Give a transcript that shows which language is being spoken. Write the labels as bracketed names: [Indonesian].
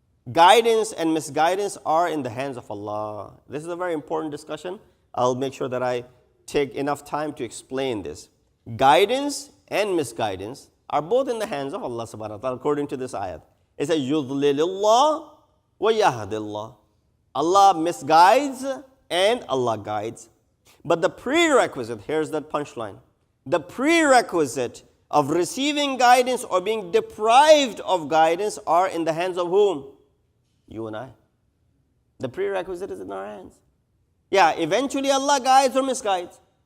[English] Guidance and misguidance are in the hands of Allah. This is a very important discussion. I'll make sure that I take enough time to explain this. Guidance and misguidance are both in the hands of Allah subhanahu wa ta'ala, according to this ayat. [Arabic] It says, يُضْلِلِ اللَّهُ وَيَهْدِ اللَّهُ. [English] Allah misguides and Allah guides. But the prerequisite, here's that punchline. The prerequisite of receiving guidance or being deprived of guidance are in the hands of whom? You and I. The prerequisite is in our hands. Yeah, eventually Allah guides or misguides.